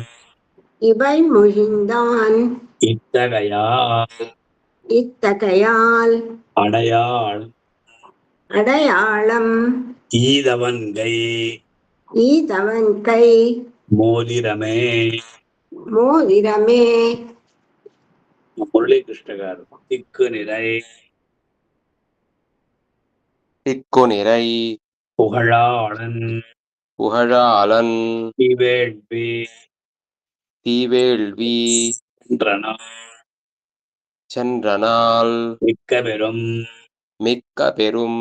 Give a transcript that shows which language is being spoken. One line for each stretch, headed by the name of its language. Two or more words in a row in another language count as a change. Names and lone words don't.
Tamil: இவை மொழிந்தான் இத்தகையால் இத்தகையால் அடையாளும் அடையாளம் ஈதவன்கை ஈதவன் கை மோதிரமே. மோதிரமே.
Telugu: మురళీ కృష్ణ గారు
Tamil: திக்கு நிறை திக்கு நிறை புகழாளன் புகழாளன் திவேள்வி தீவேள்வி என்றனால் சென்றனால் மிக்க பெரும் மிக்க பெரும்